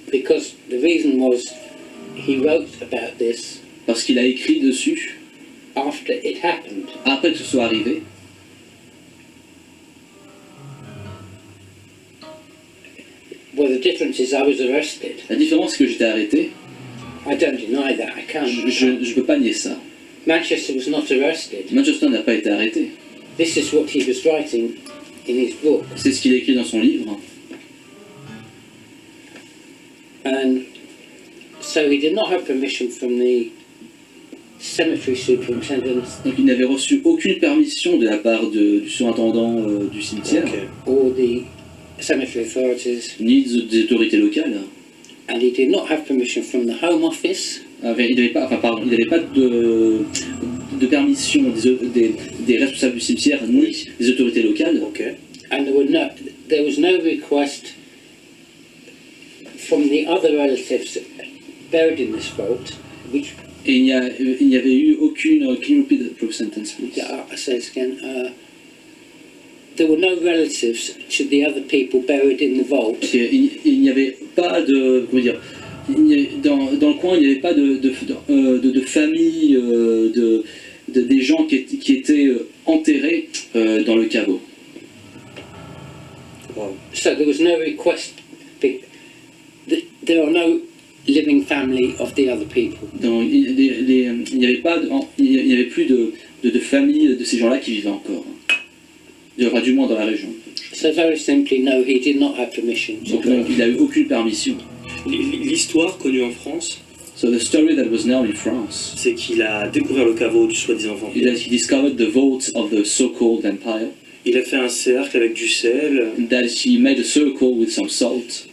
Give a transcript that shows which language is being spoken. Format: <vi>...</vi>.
<en>because the reason was he wrote about this</en> <fr>Parce qu'il a écrit dessus</fr> <en>after it happened.</en> <fr>après que ce soit arrivé.</fr> <en>Well, the difference is I was arrested,</en> <fr>La différence, c'est que j'étais arrêté</fr> <en>I don't deny that. I can't.</en> <fr>Je ne peux pas nier ça.</fr> <en>Manchester was not arrested.</en> <fr>Manchester n'a pas été arrêté.</fr> <en>This is what he was writing in his book.</en> <fr>C'est ce qu'il a écrit dans son livre.</fr> <en>And so he did not have permission from the cemetery superintendent</en> <fr>Donc il n'avait reçu aucune permission de la part du surintendant du cimetière,</fr> <en>or the cemetery authorities,</en> <fr>ni des autorités locales.</fr> <en>and he did not have permission from the Home Office,</en> <fr>Il n'avait pas, de permission des responsables du cimetière ni des autorités locales.</fr> <en>and there was no request from the other relatives buried in this vault, which,</en> <fr>Et il n'y avait eu aucune.</fr> <en>Can you repeat the proof sentence, please? I say it again, there were no relatives to the other people buried in the vault.</en> <fr>Il n'y avait pas de. Comment dire, dans le coin, il n'y avait pas de famille, des gens qui étaient enterrés dans le caveau.</fr> <en>So there was no request. There are no living family of the other people.</en> <fr>Il n'y avait plus de famille de ces gens-là qui vivaient encore. Enfin, du moins dans la région.</fr> <en>So very simply, no, he did not have permission.</en> <fr>Donc non, il n'a eu aucune permission. L'histoire connue en France,</fr> <en>So the story that was known in France,</en> <fr>c'est qu'il a découvert le caveau du soi-disant vampire.</fr> <en>he discovered the vault of the so-called vampire.</en> <fr>Il a fait un cercle avec du sel</fr> <en>That he made a circle with some salt.</en>